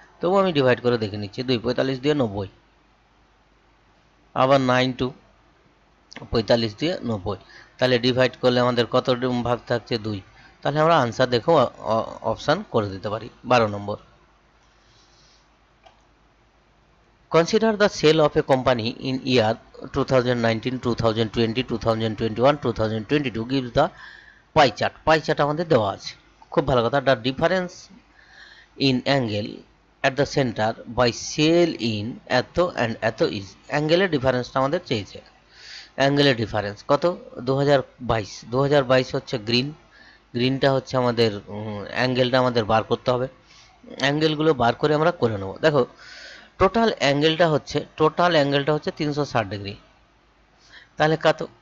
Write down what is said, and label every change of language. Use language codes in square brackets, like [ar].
[bn] তবু আমি ডিভাইড করে দেখে নিচ্ছি, 2 45 দিয়ে 90, আবার 9 2 45 দিয়ে 90, তাহলে ডিভাইড করলে আমাদের কত ভাগ থাকছে 2, তাহলে আমরা আনসার দেখো অপশান করে দিতে পারি 12 নম্বর। [en] Consider the sale of a company in year 2019, 2020, 2021, 2022 gives the pie chart. [bn] Pie chart আমাদের দেওয়া আছে, খুব ভালো কথা। [en] The difference in angle at the center by sale in এত and এত is, [bn] অ্যাঙ্গেলের ডিফারেন্সটা আমাদের চেয়েছে। অ্যাঙ্গেলের ডিফারেন্স কত? 2022, 2022 হচ্ছে গ্রিন, গ্রিনটা হচ্ছে আমাদের অ্যাঙ্গেলটা আমাদের বার করতে হবে। অ্যাঙ্গেলগুলো বার করে আমরা করে নেব। দেখো টোটাল অ্যাঙ্গেলটা হচ্ছে 360 ডিগ্রি, তাহলে কত?